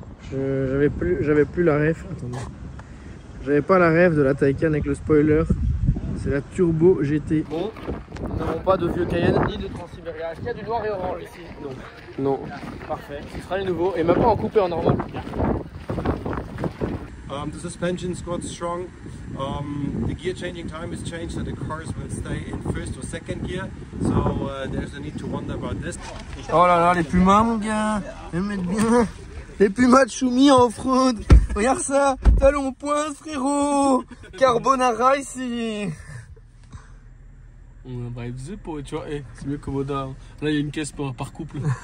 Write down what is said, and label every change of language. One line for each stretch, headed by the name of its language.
French: J'avais plus la ref. Attendez. J'avais pas la ref de la Taycan avec le spoiler. C'est la Turbo GT. Bon, nous n'avons pas de vieux Cayenne ni de Transsibéria. Est-ce qu'il y a du noir et orange ici? Non. Non. Parfait, ce sera les nouveaux. Et même pas en coupé en normal.
English: The suspension's got strong. The gear changing time is changed, so the cars will stay in first or second gear. So there's a need to wonder about this.
French: Oh là là, les pumas mon gars, ils me mettent bien. Les pumas de Choumi en off-road. Regarde ça, talon point frérot. Carbonara ici. On a un vibe zippo, tu vois, hey, c'est mieux que Moda. Là il y a une caisse par couple.